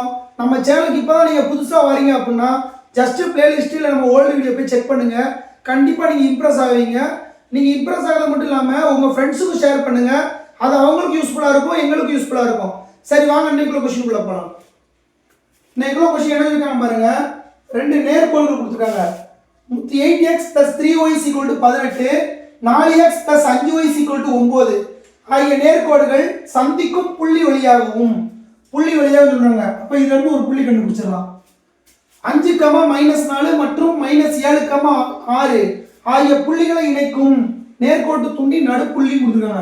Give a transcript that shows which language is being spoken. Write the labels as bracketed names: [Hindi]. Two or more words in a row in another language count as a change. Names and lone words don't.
[Tamil] நம்ம சேனலுக்கு இப்பதான் நீங்க புதுசா வரீங்க அப்படின்னா [English] just playlistல [Tamil] நம்ம [English] old video [Tamil] போய் செக் பண்ணுங்க. கண்டிப்பா நீங்க இம்ப்ரெஸ் ஆவீங்க. நீங்க இம்ப்ரெஸ் ஆகிறது மட்டும் இல்லாம உங்க ஃப்ரெண்ட்ஸுக்கு ஷேர் பண்ணுங்க. அது அவங்களுக்கு யூஸ்ஃபுல்லா இருக்கும், எங்களுக்கு யூஸ்ஃபுல்லா இருக்கும். சரி வாங்க இன்னைக்குள்ள क्वेश्चन குள்ள போலாம். இன்னைக்குள்ள क्वेश्चन என்ன இருக்காங்க பாருங்க. ரெண்டு நேர்கோடுகள் கொடுத்திருக்காங்க. 8x + 3y = 18, 4x + 5y = 9 ஆகிய நேர்கோடுகள் சந்திக்கும் புள்ளி வழியாகவும் சொல்றாங்க. அப்ப இதுல இருந்து ஒரு புள்ளி கண்டுபிடிச்சிடலாம். 5, -4 மற்றும் -7, 6 ஆகிய புள்ளிகளை இணைக்கும் நேர்கோட்டு துண்டின் நடுப்புள்ளி கொடுத்திருக்காங்க.